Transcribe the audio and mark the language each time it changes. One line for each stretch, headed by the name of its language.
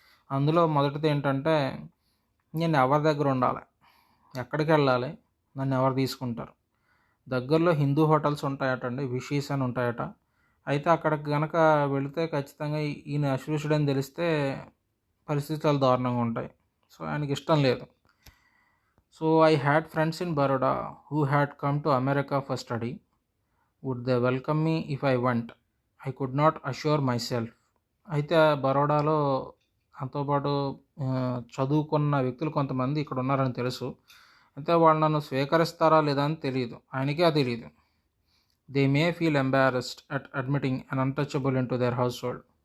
Telugu: అందులో మొదటిది ఏంటంటే, నేను ఎవరి దగ్గర ఉండాలి, ఎక్కడికి వెళ్ళాలి, నన్ను ఎవరు తీసుకుంటారు. దగ్గరలో హిందూ హోటల్స్ ఉంటాయటండి, విషీస్ అని ఉంటాయట. అయితే అక్కడికి కనుక వెళితే ఖచ్చితంగా ఈయన అస్పృశ్యుడని తెలిస్తే పరిస్థితులు దారుణంగా ఉంటాయి. సో ఆయనకి ఇష్టం లేదు.
English: So I had friends in Baroda who had come to America for study. Would they welcome me if I want? I could not assure myself.
Telugu: అయితే బరోడాలో నాతో పాటు చదువుకున్న వ్యక్తులు కొంతమంది ఇక్కడ ఉన్నారని తెలుసు. అయితే వాళ్ళు నన్ను స్వీకరిస్తారా లేదా అని తెలియదు, ఆయనకే తెలియదు.
English: They may feel embarrassed at admitting an untouchable into their household.